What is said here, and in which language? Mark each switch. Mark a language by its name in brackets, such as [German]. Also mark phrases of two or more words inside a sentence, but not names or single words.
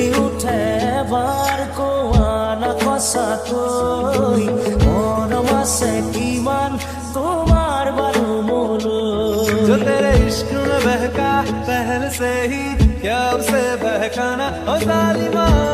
[Assamese] উঠে বাৰ কোৱা না সঁচাকৈ মৰম আছে কিমান তোমাৰ বাৰু মোলৈ [Hindi] जो तेरे इश्क में बहका पहले से ही क्या उसे बहकाना ओ जालिमा